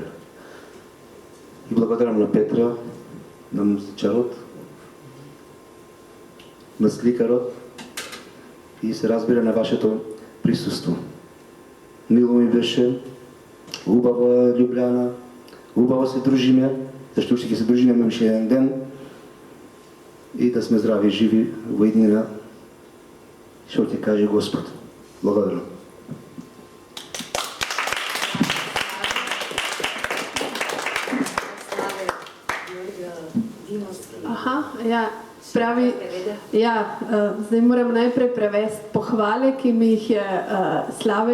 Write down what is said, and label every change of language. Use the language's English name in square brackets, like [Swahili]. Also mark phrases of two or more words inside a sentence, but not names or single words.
[Macedonian] И благодарам на Петра, на музичарот, на сликарот и се разбира на вашето присуство. Мило ми беше, убава Љубљана, убаво се дружиме, зашто уште ќе се дружиме уште еден ден и да сме здрави и живи во иднина, што ќе каже Господ. Благодарам. [Slovenian] Aha, ja, pravi, ja, zdaj moram najprej prevesti pohvale, ki mi jih je Slave